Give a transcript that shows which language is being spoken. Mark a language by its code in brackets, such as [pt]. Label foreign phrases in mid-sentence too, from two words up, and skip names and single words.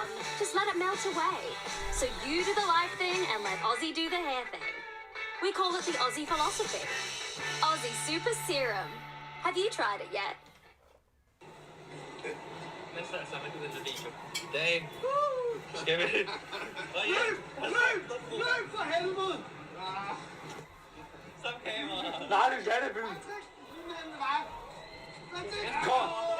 [en] Just let it melt away. So you do the life thing and let Aussie do the hair thing. We call it the Aussie philosophy. Aussie Super Serum. Have you tried it yet? [da] Næste sammen med den video. I dag skal vi... Løb for helvede! Stop kameraet. Nej, det er det, Byen. Kom!